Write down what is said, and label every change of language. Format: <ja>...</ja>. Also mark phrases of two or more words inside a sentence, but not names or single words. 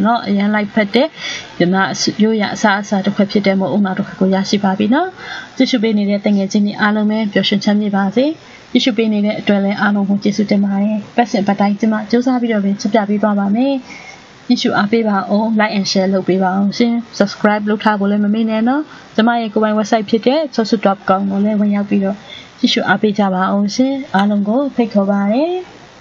<my>တော့အရန်လိုက်ဖက်တဲ့ဒီမှာရိုးရအစားအစာတစ်ခွက်ဖြစ်တဲ့မို့အုံနောက်တစ်ခွက်ကိုရရှိပါပြီနော်ကြည့်ရှုပေးနေတဲ့တငယ်ချင်းတွေအားလုံးပဲပျော်ရွှင်ချမ်းမြေ့ပါစေကြည့်ရှုပေးနေတဲ့အတွက်လည်းအားလုံးကိုကျေးဇူးတင်ပါတယ်ပတ်စင်ပတ်တိုင်းကျမစူးစမ်းပြီးတော့ပဲချက်ပြပေးသွားပါမယ်ကြည့်ရှုအားပေးပါအောင်</my> <en>like and share</en> <my>လုပ်ပေးပါအောင်ရှင် subscribe လုပ်ထားဖို့လည်းမမေ့နဲ့နော်ကျမရဲ့ကိုယ်ပိုင် website ဖြစ်တဲ့ sosu.com ကိုလည်းဝင်ရောက်ပြီးတော့ကြည့်ရှုအားပေးကြပါအောင်ရှင်အားလုံးကိုဖိတ်ခေါ်ပါတယ်</my>